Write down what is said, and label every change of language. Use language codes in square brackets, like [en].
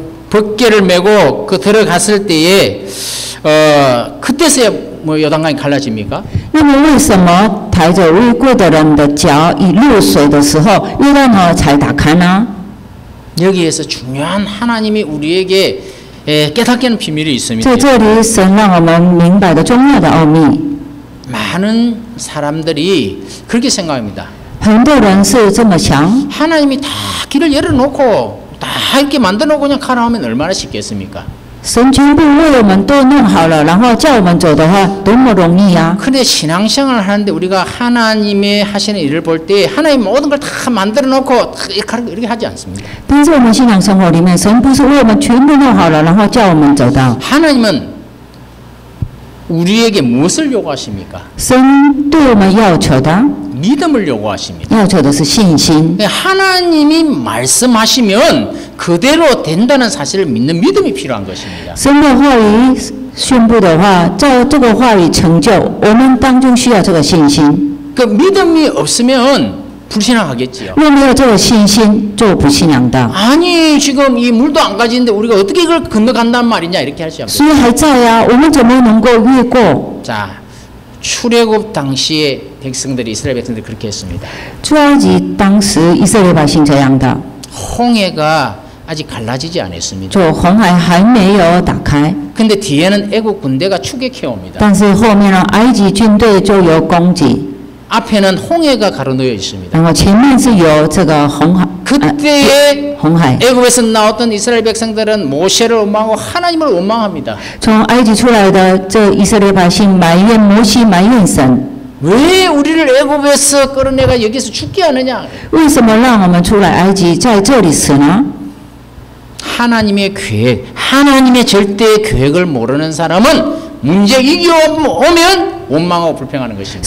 [ko] 벗개를 메고 그 들어갔을 때에 그때서야 뭐 요단강이 갈라집니까? [zh] 那么为什么抬着未过的人的脚已入水的时候，约旦河才打开呢？ [ko] 여기에서 중요한 하나님이 우리에게 깨닫게 하는 비밀이 있습니다. [zh] 在这里，神让我们明白的重要的奥秘。 [ko] 많은 사람들이 그렇게 생각합니다. [zh] 很多人是这么想， [ko] 하나님이 다 길을 열어놓고 다 이렇게 만들어놓고 그냥 가라 하면 얼마나 쉽겠습니까? [zh] 神全部为我们都弄好了，然后叫我们走的话，多么容易啊！ [ko] 근데 신앙생활을 하는데 우리가 하나님의 하시는 일을 볼 때 하나님 모든 걸 다 만들어놓고 이렇게 하지 않습니다. [zh] 但是我们信仰生活里面，神不是为我们全部弄好了，然后叫我们走到。 [ko] 하나님은 우리에게 무엇을 요구하십니까? [zh] 神对我们要求的， [ko] 믿음을 요구하십니다. [zh] 要求的是信心。 [ko] 하나님이 말씀하시면 그대로 된다는 사실을 믿는 믿음이 필요한 것입니다. [zh] 神的话语宣布的话，照这个话语成就，我们当中需要这个信心。 [ko] 그 믿음이 없으면 불신앙하겠지요. [zh] 若没有这个信心，就不信仰的。 [ko] 아니 지금 이 물도 안 가지는데 우리가 어떻게 이걸 건너간단 말이냐 이렇게 할 수 없어요. [zh] 水还在啊，我们怎么能够越过？ [ko] 자, 출애굽 당시에 백성들이 이스라엘 백성들이 그렇게 했습니다. [zh] 出埃及当时以色列百姓这样的， [ko] 홍해가 아직 갈라지지 않았습니다. [zh] 就红海还没有打开， [ko] 근데 뒤에는 애국 군대가 추격해 옵니다. [zh] 但是后面呢，埃及军队就有攻击， [ko] 앞에는 홍해가 가로놓여 있습니다. [zh] 然后前面是有这个红海， [ko] 그때에 [zh] 红海。 [ko] 애굽에서 나왔던 이스라엘 백성들은 모세를 원망하고 하나님을 원망합니다. [zh] 从埃及出来的这以色列百姓埋怨摩西，埋怨神， [ko] 왜 우리를 애굽에서 끌어내가 여기서 죽게 하느냐? [zh] 为什么让我们出来埃及，在这里死呢？ [ko] 하나님의 계획, 하나님의 절대 계획을 모르는 사람은 문제 이기 오면 원망하고 불평하는 것입니다.